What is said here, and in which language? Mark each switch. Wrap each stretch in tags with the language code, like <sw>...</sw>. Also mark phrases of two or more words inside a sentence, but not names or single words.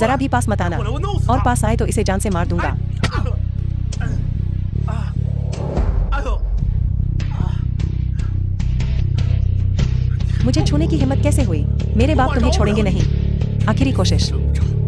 <hi>जरा</hi> <zh>来</zh> <hi>भी पास मत आना।</hi> <zh>过来我弄死</zh> <hi>और</hi> <zh>他</zh> <hi>पास आए तो इसे जान से मार दूंगा।</hi> <zh>哎呦，</zh> <hi>मुझे छूने की हिम्मत कैसे हुई? मेरे बाप तुम्हें छोड़ेंगे नहीं। आखिरी कोशिश।</hi>